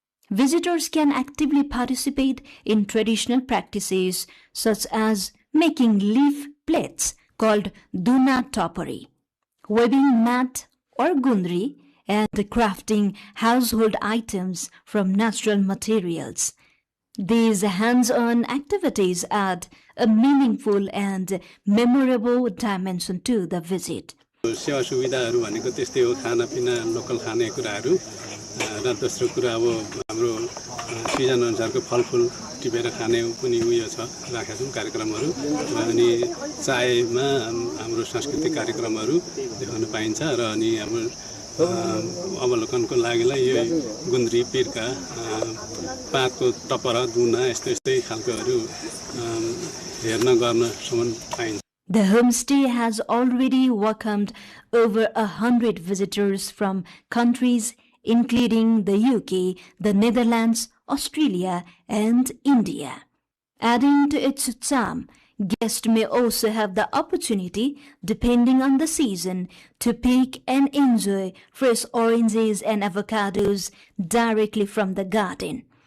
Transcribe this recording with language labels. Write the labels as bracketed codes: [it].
[en] Visitors can actively participate in traditional practices such as making leaf plates called duna topori, weaving mat or gundri, and crafting household items from natural materials. These hands-on activities add a meaningful and memorable dimension to the visit. [ne] सेवा सुविधाहरू भनेको त्यस्तै हो, खानापिना local खानेकुराहरू र दोस्रो कुरा अब हाम्रो सिजन अनुसारको फलफुल टिपेर खाने पनि उयो छ, राखेका छौँ कार्यक्रमहरू। अनि चायमा हाम्रो सांस्कृतिक कार्यक्रमहरू देखाउन पाइन्छ र अनि हाम्रो अवलोकनको लागिलाई यो गुन्द्री पिर्का पातको टपरा दुना यस्तै खालकोहरू हेर्न गर्नसम्म पाइन्छ। [en] The homestay has already welcomed over 100 visitors from countries including the UK, the Netherlands, Australia, and India. Adding to its charm, guests may also have the opportunity, depending on the season, to pick and enjoy fresh oranges and avocados directly from the garden.